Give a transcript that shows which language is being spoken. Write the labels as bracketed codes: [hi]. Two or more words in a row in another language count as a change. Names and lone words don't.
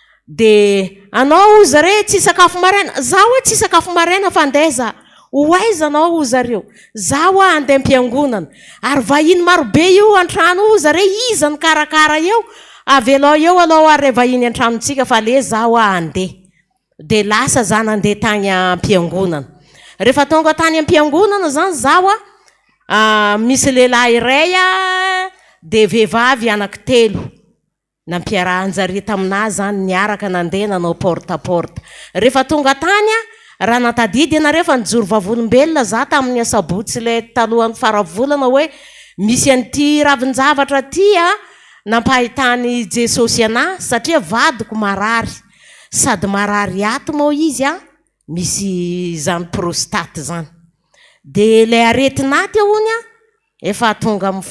[mg] de anao ozy re tsy sakafo maraina za hoe tsy sakafo maraina fandeza hoaiza anao ozy reo za ho andeha am-piangonana ary vahiny marobe io an-trano ozy re iza ny karakara eo avelao eo alao ary vahiny an-tranontsika fa le za ho andeha de lasa za nandeha tany am-piangonana rehefa tonga tany am-piangonana zany zaho misy lehilahy iray de vehivavy anankitelo nampiarahanjare taminahy zany niaraka nandeha nanao porte-à-porte rehefa tonga tany raha natadidy ianareo fa nijoro vavolombelona za tamin'ny asabotsy le talohan'ny faravolana hoe misy an'ity ravin-javatra ty nampahitany Jesosy anahy satria vadiko marary sady marary ato moa izy misy zany prostate zany de le aretinaty hony efa tonga amin'ny